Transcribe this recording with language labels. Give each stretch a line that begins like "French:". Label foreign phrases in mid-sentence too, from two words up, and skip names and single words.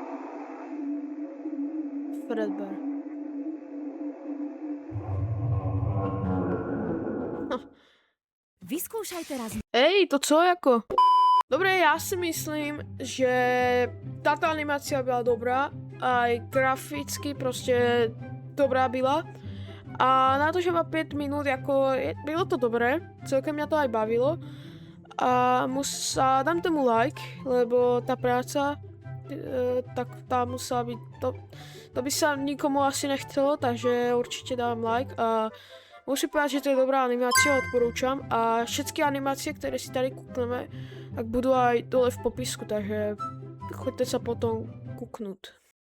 Slovak: Fredbear. Vyskúšaj teraz. Ej, to co jako? Dobre, ja si myslím, že táto animácia byla dobrá, aj graficky prostě dobrá byla. A na to, že má 5 minút, jako bylo to dobré, celkem mě to aj bavilo. A dám tomu like, lebo tá práca, tak tá musela byť, to by sa nikomu asi nechcelo, takže určite dám like. A musím povedať, že to je dobrá animácia, odporúčam. A všetky animácie,
Czech: které si tady
Slovak: kúkneme, tak budú aj dole v popisku, takže choďte sa potom kúknúť.